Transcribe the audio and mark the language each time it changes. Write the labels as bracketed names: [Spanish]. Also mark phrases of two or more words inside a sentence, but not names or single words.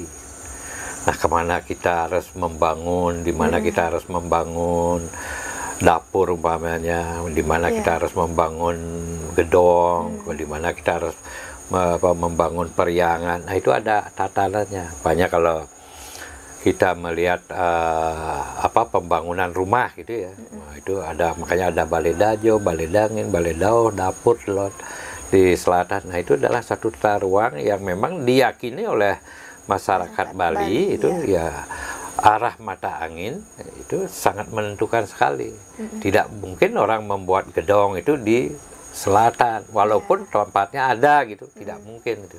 [Indonesian] Nah, kemana kita harus membangun, di mana kita harus membangun dapur umpamanya, di mana kita harus membangun gedong, di mana kita harus membangun periangan. Nah, itu ada tatanannya. Banyak kalau kita melihat pembangunan rumah gitu ya. Nah, itu ada, makanya ada balai dajo, balai dangin, balai dao, dapur, di selatan. Nah itu adalah satu tata ruang yang memang diyakini oleh masyarakat Bali itu ya arah mata angin itu sangat menentukan sekali. Tidak mungkin orang membuat gedong itu di selatan, walaupun tempatnya ada gitu, tidak mungkin gitu.